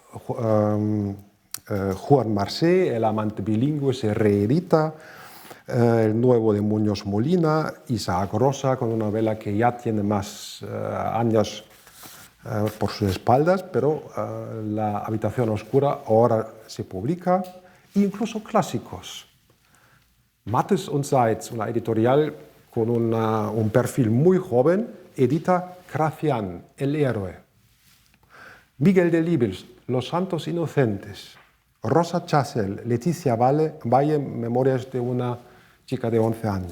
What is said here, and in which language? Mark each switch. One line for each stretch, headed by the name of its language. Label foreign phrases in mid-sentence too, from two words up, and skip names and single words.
Spanish: Juan Marsé, El amante bilingüe, se reedita, el nuevo de Muñoz Molina, Isaac Rosa, con una novela que ya tiene más años por sus espaldas, pero La habitación oscura ahora se publica, incluso clásicos. Mattes und Seitz, una editorial con un perfil muy joven, edita Gracián, el héroe. Miguel Delibes, Los santos inocentes. Rosa Chasel, Leticia Valle, Memorias de una chica de 11 años.